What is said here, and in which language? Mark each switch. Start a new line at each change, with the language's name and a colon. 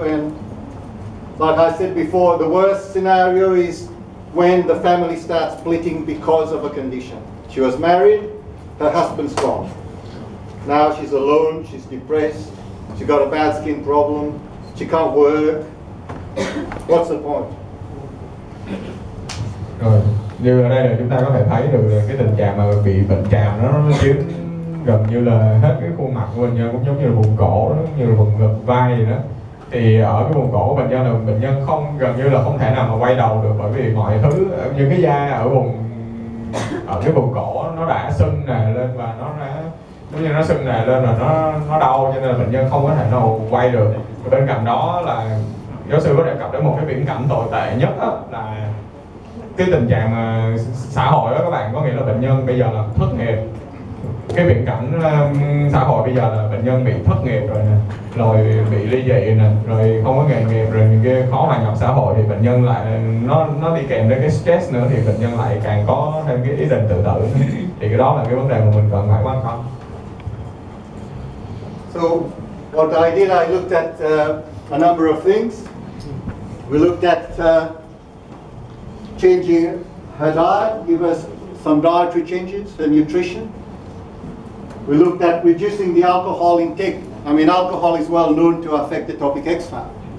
English: And like I said before, the worst scenario is when the family starts splitting because of a condition. She was married, her husband's gone. Now she's alone, she's depressed, she got a bad skin problem, she can't work. What's the point?
Vietnamese: Rồi, như ở đây là chúng ta có thể thấy được là cái tình trạng mà bị bệnh tràm nó chiếm gần như là hết cái khuôn mặt của bệnh nhân, cũng giống như là vùng cổ, giống như là vùng ngực vai gì đó. Thì ở cái vùng cổ của bệnh nhân là bệnh nhân gần như là không thể nào mà quay đầu được, bởi vì mọi thứ như cái da ở cái vùng cổ nó đã sưng nè lên, và nó đã giống như nó sưng nè lên rồi nó đau, cho nên là bệnh nhân không có thể nào quay được. Và bên cạnh đó là giáo sư có đề cập đến một cái viễn cảnh tồi tệ nhất đó, là cái tình trạng xã hội đó các bạn, có nghĩa là bệnh nhân bây giờ là thất nghiệp. Cái viễn cảnh xã hội bây giờ là bệnh nhân bị thất nghiệp rồi nè, rồi bị ly dị nè, rồi không có nghề nghiệp, rồi những cái khó hòa nhập xã hội, thì bệnh nhân lại nó đi kèm đến cái stress nữa, thì bệnh nhân lại càng có thêm cái ý định tự tử. Thì cái đó là cái vấn đề mà mình cần phải quan tâm.
English: So what I did, I looked at a number of things. We looked at changing her diet, give us some dietary changes and nutrition. We looked at reducing the alcohol intake. I mean, alcohol is well known to affect atopic eczema.